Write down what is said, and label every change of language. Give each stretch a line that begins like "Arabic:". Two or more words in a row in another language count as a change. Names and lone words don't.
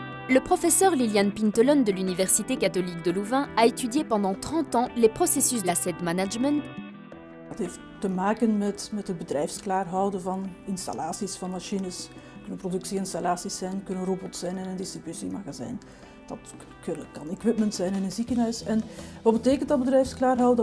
French: Le professeur Liliane Pintelon de l'Université catholique de Louvain a étudié pendant 30 ans les processus d'
English: asset management.
Dutch: Dat heeft te maken met het bedrijfsklaar houden van installaties, van machines. Het kunnen productieinstallaties zijn, kunnen robots zijn in een distributiemagazijn. Dat kan equipment zijn in een ziekenhuis. En wat betekent dat bedrijfsklaar houden?